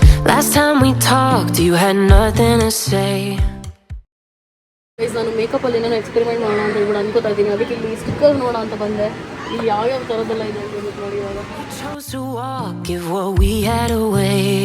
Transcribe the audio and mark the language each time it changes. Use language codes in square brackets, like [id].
[en] Last time we talked, you had nothing to say. [kn] ನಾನು ಮೇಕಪ್ಪಲ್ಲಿ ಏನೇನೋ experiment ಮಾಡೋಣ ಅಂತ ಹೇಳ್ಬಿಟ್ಟು ಅನ್ಕೋತಾ ಇದ್ದೀನಿ. ಅದಕ್ಕೆ ಇಲ್ಲಿ ಸ್ಟಿಕ್ಕರ್ ನೋಡೋಣ ಅಂತ ಬಂದೆ. ಇಲ್ಲಿ ಯಾವ್ಯಾವ ಥರದ್ದೆಲ್ಲ ಇದೆ ಅಂತ ಹೇಳ್ಬಿಟ್ಟು ನೋಡಿ. [en] ಇವಾಗ chose to walk, give what we had away.